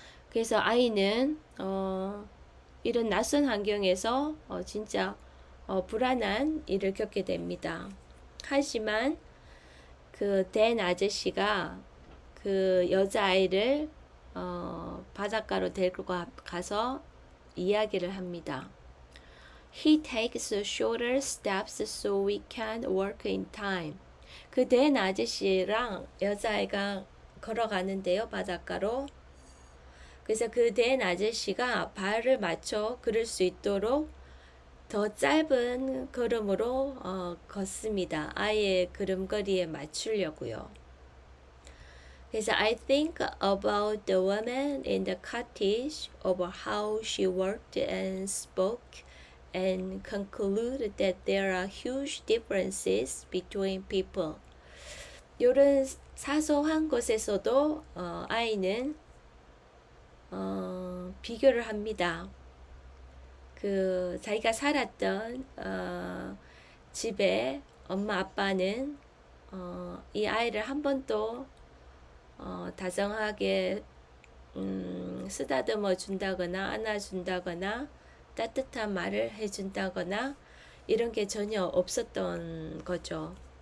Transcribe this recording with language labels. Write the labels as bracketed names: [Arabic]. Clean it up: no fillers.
[Korean] 그래서 아이는 이런 낯선 환경에서 진짜 불안한 일을 겪게 됩니다. 하지만 그 댄 아저씨가 그 여자아이를 바닷가로 데리고 가서 이야기를 합니다. [English] He takes shorter steps so we can work in time. [Korean] 그 댄 아저씨랑 여자아이가 걸어가는데요, 바닷가로. 그래서 그 댄 아저씨가 발을 맞춰 걸을 수 있도록 더 짧은 걸음으로 걷습니다. 아이의 걸음걸이에 맞추려고요. 그래서 [English] I think about the woman in the cottage, about how she worked and spoke, and conclude that there are huge differences between people. [Korean] 이런 사소한 것에서도 아이는 비교를 합니다. 그 자기가 살았던 집에 엄마 아빠는 이 아이를 한 번도 다정하게 쓰다듬어 준다거나 안아준다거나 따뜻한 말을 해준다거나 이런 게 전혀 없었던 거죠.